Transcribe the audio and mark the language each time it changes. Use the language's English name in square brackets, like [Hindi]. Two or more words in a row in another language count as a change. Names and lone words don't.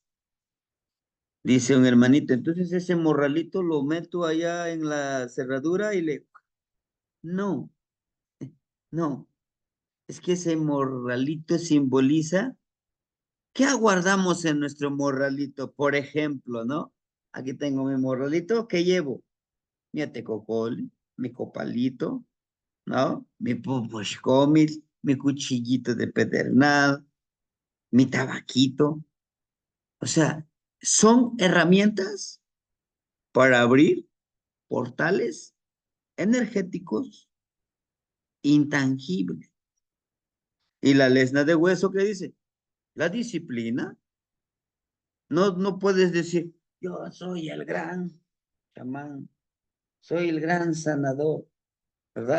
[Spanish] Dice un hermanito, entonces ese morralito lo meto allá en la cerradura y le... No, no, es que ese morralito simboliza... ¿Qué aguardamos en nuestro morralito? Por ejemplo, ¿no? Aquí tengo mi morralito, ¿qué llevo? Mi atecocol, mi copalito, ¿no? Mi pupushcomil, mi cuchillito de pedernal, mi tabaquito. O sea, son herramientas para abrir portales energéticos intangibles. Y la lesna de hueso, ¿qué dice? La disciplina. No, no puedes decir, yo soy el gran chamán, soy el gran sanador, ¿verdad?